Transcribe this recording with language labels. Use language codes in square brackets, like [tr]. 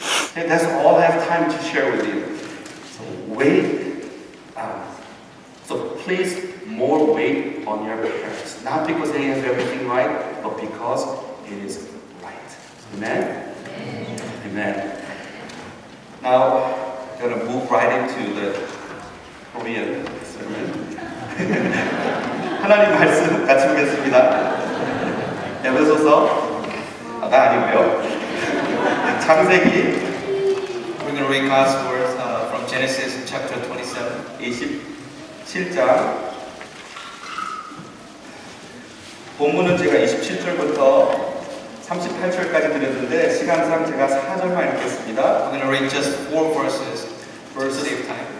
[en] Okay, that's all I have time to share with you. So so please more weight on your parents. Not because they have everything right, but because it is right. Amen? Amen. Now, I'm going to move right into the Korean sermon. [ko] 하나님 말씀 같이 보겠습니다. 에베소서가 아니고요. 창세기. [en] We're going to read God's words from Genesis chapter 27. [ko] 27장. 본문은 제가 27절부터 38절까지 드렸는데 시간상 제가 4절만 읽겠습니다. [en] I'm going to read just 4 verses for save time.